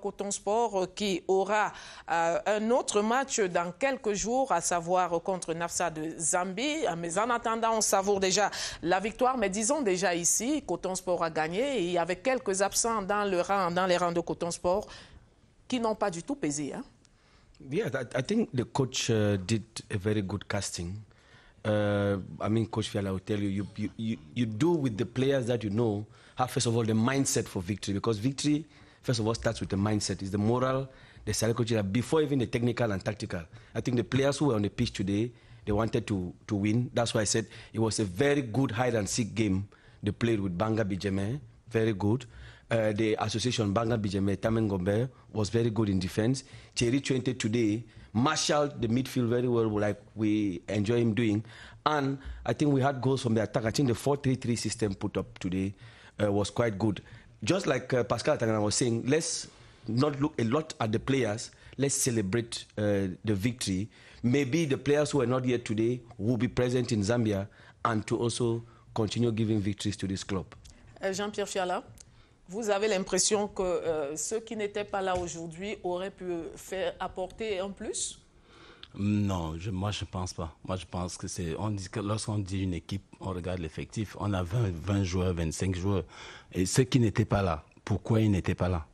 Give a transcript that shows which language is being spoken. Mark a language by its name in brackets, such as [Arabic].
[French] Coton Sport qui aura un autre match dans quelques jours, à savoir contre Nafsa de Zambie. Mais en attendant, on savoure déjà la victoire. Mais disons déjà ici, Coton Sport a gagné et il y avait quelques absents dans les rangs de Coton Sport qui n'ont pas du tout pesé, hein. [English] Yeah, I think the coach did a very good casting. I mean, Coach Fiala will tell you, you do with the players that you know, have first of all the mindset for victory, because victory, first of all, starts with the mindset. It's the moral, the psychology, before even the technical and tactical. I think the players who were on the pitch today, they wanted to win. That's why I said it was a very good hide-and-seek game they played with Banga Bijeme, very good. The association Banga Bijeme, Tamen Gombe, was very good in defense. Thierry Chuente today marshaled the midfield very well, like we enjoy him doing. And I think we had goals from the attack. I think the 4-3-3 system put up today was quite good. just like Pascal Atangana was saying, let's not look a lot at the players. Let's celebrate the victory. Maybe the players who are not here today will be present in Zambia and to also continue giving victories to this club. [French] Jean-Pierre Fiala, vous avez l'impression que ceux qui n'étaient pas là aujourd'hui auraient pu apporter un plus? Non, moi je ne pense pas. Moi je pense que lorsqu'on dit une équipe, on regarde l'effectif. On a 20 joueurs, 25 joueurs. Et ceux qui n'étaient pas là, pourquoi ils n'étaient pas là?